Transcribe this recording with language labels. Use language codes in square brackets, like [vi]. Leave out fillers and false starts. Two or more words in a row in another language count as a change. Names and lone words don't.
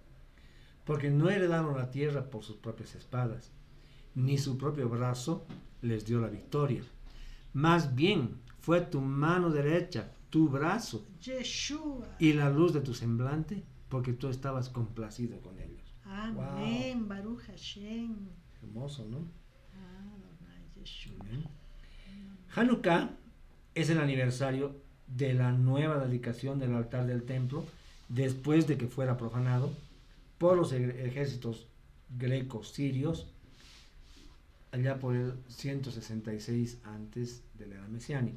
[es] Porque no heredaron la tierra por sus propias espadas, ni su propio brazo les dio la victoria. Más bien fue tu mano derecha, tu brazo, Yeshua, y la luz de tu semblante, porque tú estabas complacido con ellos. Amén. Wow. [he] ברוך השם. [es] Hermoso, ¿no? Adonai Yeshua. Amén. Hanukkah es el aniversario de la nueva dedicación del altar del templo después de que fuera profanado por los ejércitos grecos sirios allá por el 166 antes de la era mesiánica.